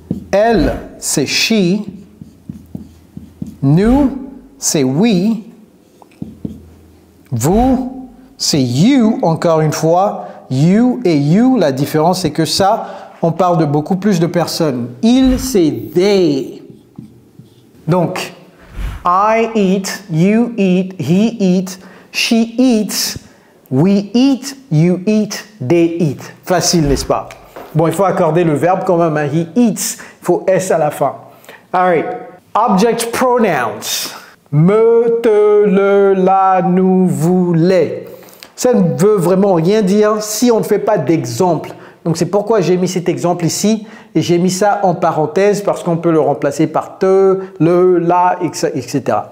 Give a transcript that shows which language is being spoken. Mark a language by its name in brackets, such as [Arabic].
[French] Elle, c'est she. Nous, c'est we. Vous, c'est you, encore une fois. You et you, la différence c'est que ça, on parle de beaucoup plus de personnes. Il, c'est they. [English] Donc, I eat, you eat, he eat, she eats, we eat, you eat, they eat. [French] Facile, n'est-ce pas? Bon, il faut accorder le verbe quand même. Hein. [English] He eats, [French] il faut S à la fin. [English] All right. Object pronouns. [French] Me, te, le, la, nous, vous, les. Ça ne veut vraiment rien dire si on ne fait pas d'exemple. Donc, c'est pourquoi j'ai mis cet exemple ici et j'ai mis ça en parenthèse parce qu'on peut le remplacer par te, le, la, etc.